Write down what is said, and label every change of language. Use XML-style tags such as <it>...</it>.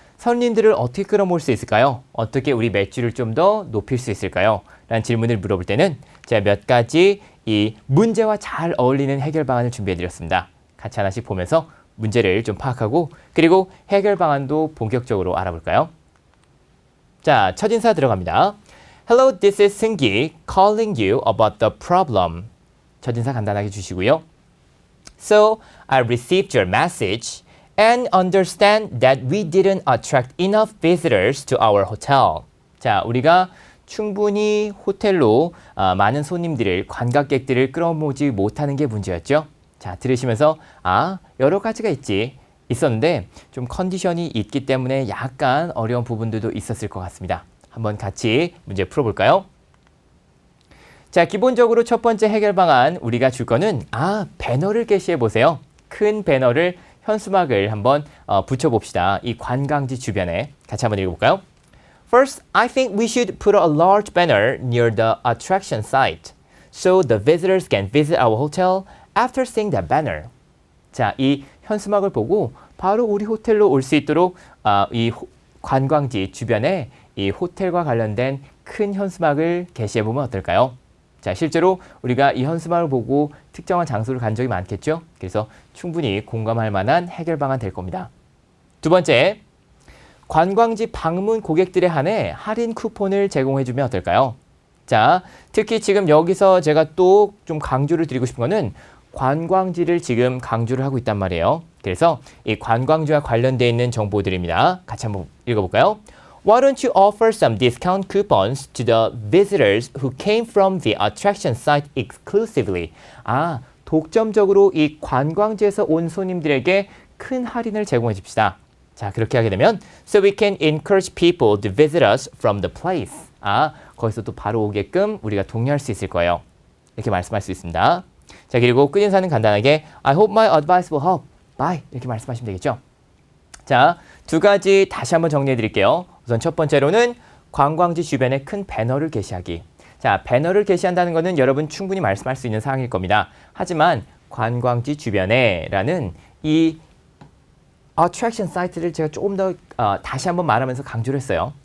<ko>손님들을 어떻게 끌어모을 수 있을까요? 어떻게 우리 매출을 좀 더 높일 수 있을까요? 라는 질문을 물어볼 때는 제가 몇 가지 이 문제와 잘 어울리는 해결 방안을 준비해 드렸습니다. 같이 하나씩 보면서 문제를 좀 파악하고 그리고 해결 방안도 본격적으로 알아볼까요? 자, 첫 인사 들어갑니다.</ko> <en>Hello, this is 승기 calling you about the problem.</en> <ko>첫 인사 간단하게 주시고요.</ko> <en>So, I received your message and understand that we didn't attract enough visitors to our hotel.</en> <ko>자, 우리가 충분히 호텔로 많은 손님들을, 관광객들을 끌어모으지 못하는 게 문제였죠. 자, 들으시면서 여러 가지가 있었는데 좀 컨디션이 있기 때문에 약간 어려운 부분들도 있었을 것 같습니다. 한번 같이 문제 풀어볼까요? 자, 기본적으로 첫 번째 해결 방안 우리가 줄 거는 배너를 게시해 보세요. 큰 배너를 현수막을 한번 붙여봅시다. 이 관광지 주변에 같이 한번 읽어볼까요?</ko> <en>First, I think we should put a large banner near the attraction site so the visitors can visit our hotel after seeing that banner.</en> <ko>자, 이 현수막을 보고 바로 우리 호텔로 올 수 있도록 이 관광지 주변에 이 호텔과 관련된 큰 현수막을 게시해보면 어떨까요? 자, 실제로 우리가 이 현수막을 보고 특정한 장소를 간 적이 많겠죠? 그래서 충분히 공감할 만한 해결 방안 될 겁니다. 두 번째, 관광지 방문 고객들에 한해 할인 쿠폰을 제공해주면 어떨까요? 자, 특히 지금 여기서 제가 또 좀 강조를 드리고 싶은 거는 관광지를 지금 강조를 하고 있단 말이에요. 그래서 이 관광지와 관련되어 있는 정보들입니다. 같이 한번 읽어볼까요?</ko> <en>Why don't you offer some discount coupons to the visitors who came from the attraction site exclusively?</en> <ko>독점적으로 이 관광지에서 온 손님들에게 큰 할인을 제공해 줍시다. 자, 그렇게 하게 되면</ko> <en>so we can encourage people to visit us from the place.</en> <ko>거기서 또 바로 오게끔 우리가 독려할 수 있을 거예요. 이렇게 말씀할 수 있습니다. 자, 그리고 끝인사는 간단하게</ko> <en>I hope my advice will help. Bye.</en> <ko>이렇게 말씀하시면 되겠죠. 자, 두 가지 다시 한번 정리해 드릴게요. 우선 첫 번째로는 관광지 주변에 큰 배너를 게시하기. 자, 배너를 게시한다는 것은 여러분 충분히 말씀할 수 있는 사항일 겁니다. 하지만 관광지 주변에 라는 이 attraction 사이트를 제가 조금 더 다시 한번 말하면서 강조를 했어요.</ko>